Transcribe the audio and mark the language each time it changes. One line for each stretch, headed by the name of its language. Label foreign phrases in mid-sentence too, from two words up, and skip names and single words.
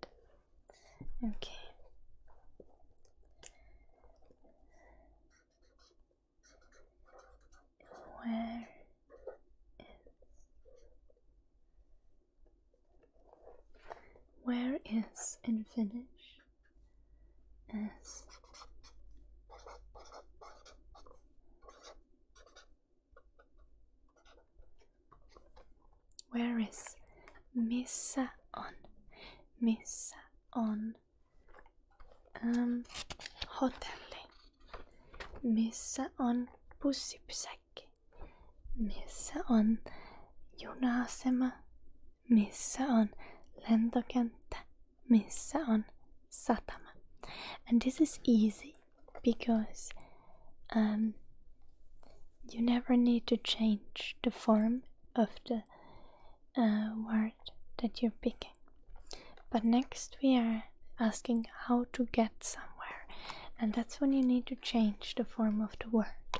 English: Okay. Where is in Finnish is where is
Finnish: missä on hotelli, missä on bussipysäkki, missä on juna-asema, missä on lentokenttä, missä on satama.
English: And this is easy because you never need to change the form of the word that you're picking. But next we are asking how to get somewhere, and that's when you need to change the form of the word.